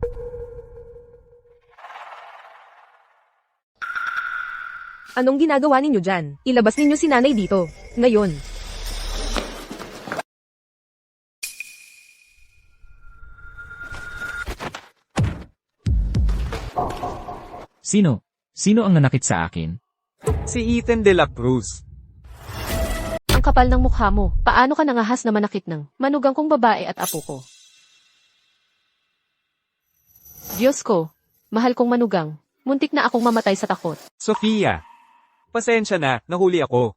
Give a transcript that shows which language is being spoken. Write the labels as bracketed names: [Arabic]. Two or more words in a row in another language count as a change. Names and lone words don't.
[Filipino] Anong ginagawa ninyo dyan? Ilabas ninyo si nanay dito. Ngayon. sino? Sino ang nanakit sa akin? Si Ethan de la Cruz. Ang kapal ng mukha mo, paano ka nangahas na manakit ng manugang kong babae at apo ko? Diyos ko, mahal kong manugang, muntik na akong mamatay sa takot. Sofia. Pasensya na, nahuli ako.